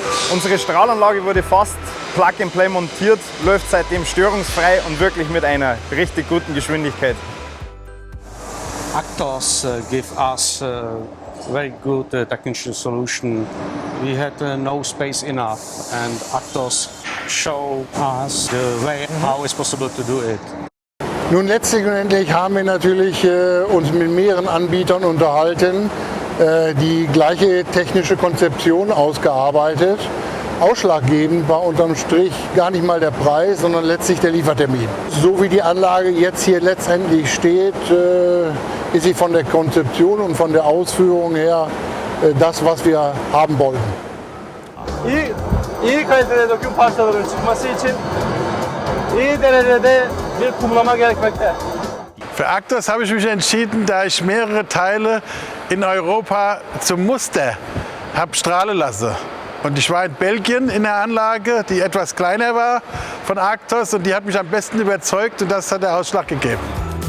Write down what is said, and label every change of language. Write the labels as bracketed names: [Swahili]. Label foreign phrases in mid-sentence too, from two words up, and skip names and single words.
[German] Unsere Strahlanlage wurde fast Plug-and-Play montiert, läuft seitdem störungsfrei und wirklich mit einer richtig guten Geschwindigkeit. [English] AGTOS give us very good technical solution. We had no space enough, and AGTOS show us the way how it's possible to do it. [German] Nun letztlich und endlich haben wir natürlich uns mit mehreren Anbietern unterhalten, die gleiche technische Konzeption ausgearbeitet. Ausschlaggebend war unterm Strich gar nicht mal der Preis, sondern letztlich der Liefertermin. So wie die Anlage jetzt hier letztendlich steht, ist sie von der Konzeption und von der Ausführung her das, was wir haben wollten. [Turkish] İyi kalitede döküm parçaların çıkması için iyi derecede bir kumlama gerekmekte. [German] Für AGTOS habe ich mich entschieden, da ich mehrere Teile in Europa zum Muster habe strahlen lassen. Und ich war in Belgien in der Anlage, die etwas kleiner war von AGTOS, und die hat mich am besten überzeugt, und das hat der Ausschlag gegeben.